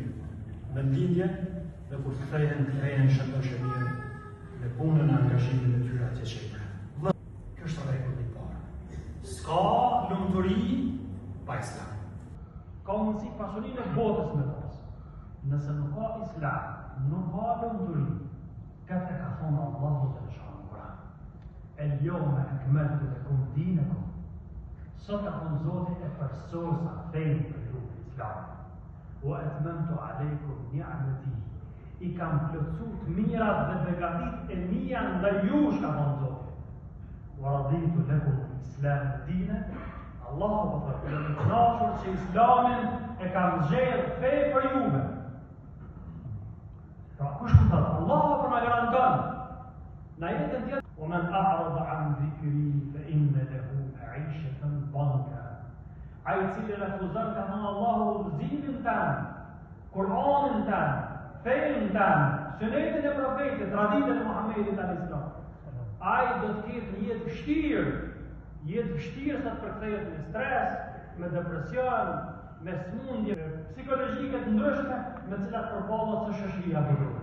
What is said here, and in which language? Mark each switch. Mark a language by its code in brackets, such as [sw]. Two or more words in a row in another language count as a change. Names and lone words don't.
[sq] Në lindje dhe kur të kthehen shëndoshë mirë në punën e angazhimit të tyre atje që i kanë. Kjo është rregull i parë. S'ka lumturi pa islam. Ka mundësi pasurinë e botës me pas. Nëse nuk ka islam, nuk ka lumturi. Këtë e ka thonë Allahu te në Kur'an. [ar] اليوم أكملت لكم دينكم. [sq] Sot ka thonë Zoti e përsosa fejnë për ju islam. [ar] وأتممت عليكم نعمتي. [sq] I kam plotësu të mirat dhe begatit e mia ndaj jush, ka thonë Zoti. [ar] ورضيت لكم الإسلام دينا. [sq] Allahu po thotë, jam i kënaqur që islamin e kam zgjedhur fe për juve. Pra kush po thotë, Allahu po na garanton. Na jetën tjetër, [ar] ومن أعرض عن ذكري فإن له معيشة ضنكا. [sq] Ai I cili refuzon ka thënë Allahu udhëzimin tanë, Kur'anin tanë, fenë tanë, sunetin e profetit, traditën e Muhamedit [ar] عليه السلام. [sq] Ai do të ketë një jetë vështirë sa të përkthehet me stres, me depresion, me smundje psikologjike të ndryshme me cilat përballet së shoqëria botërore.